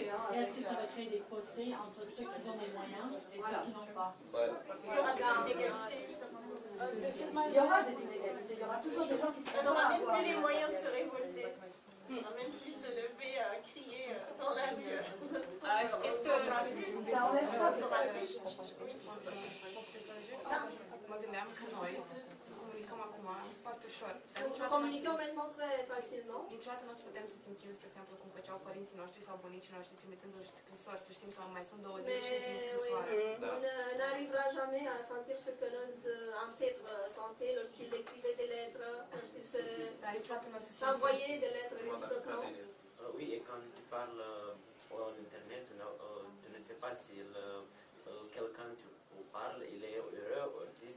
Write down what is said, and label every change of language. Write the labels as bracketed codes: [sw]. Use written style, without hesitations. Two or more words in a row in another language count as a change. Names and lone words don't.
[fr] Est-ce que ça va créer des fossés entre ceux qui ont des moyens et ceux qui n'ont pas? Il y aura des inégalités. Il y aura des inégalités, il y aura toujours des gens qui ne On n'aura même plus les moyens de se révolter. On n'aura même plus se lever à crier dans la rue. Qu'est-ce que ça enlève ça? [ro] Mă gândeam că noi comunicăm acum foarte ușor. [fr] Comunicăm maintenant très facilement. [ro] Niciodată nu o să putem să simțim, spre exemplu, cum făceau părinții noștri sau bunicii noștri trimițându-și scrisori, să știm că mai sunt 20 și din scrisoare. [fr] On n'arrivera jamais à sentir ce que nos ancêtres sentaient lorsqu'ils écrivaient des lettres, lorsqu'ils s'envoyaient des lettres réciproquement. Oui, et quand tu parles en internet, tu ne sais pas si quelqu'un parle, il est heureux ou triste.